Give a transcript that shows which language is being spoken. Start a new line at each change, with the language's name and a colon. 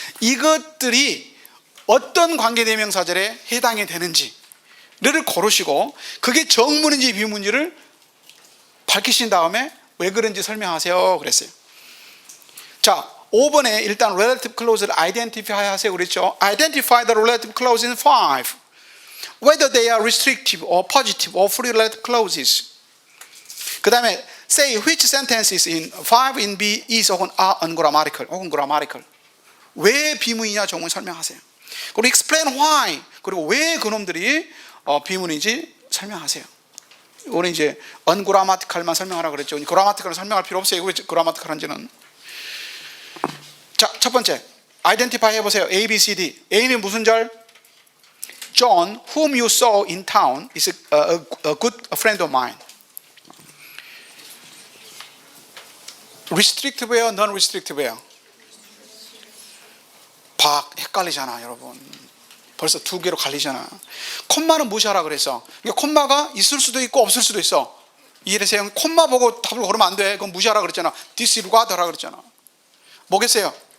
Korean: 이것들이 어떤 관계대명사절에 해당이 되는지를 고르시고 그게 정문인지 비문인지를 밝히신 다음에 왜 그런지 설명하세요 그랬어요. 자, 5번에 일단 relative clause를 identify 하세요 그랬죠.
English: Identify the relative clause in 5. Whether they are restrictive or positive or free relative clauses.
Korean: 그 다음에
English: say which sentences in 5 in B is 혹은 are ungrammatical 혹은 grammatical.
Korean: 왜 비문이냐 정문 설명하세요. 그리고
English: explain why.
Korean: 그리고 왜 그놈들이 비문인지 설명하세요. 우리 이제 ungrammatical만 설명하라 그랬죠. grammatical은 설명할 필요 없어요. 왜 grammatical한지는. 자, 첫 번째 identify 해보세요. A, B, C, D. A는 무슨 절?
English: John, whom you saw in town, is a good friend of mine.
Korean: restrictive예요, non-restrictive예요? 헷갈리잖아, 여러분. 벌써 2개로 갈리잖아. 콤마는 무시하라 그랬어. 그러니까 콤마가 있을 수도 있고 없을 수도 있어. 이해되세요? 콤마 보고 답을 고르면 안 돼. 그건 무시하라 그랬잖아. disregard하라 그랬잖아. 뭐겠어요?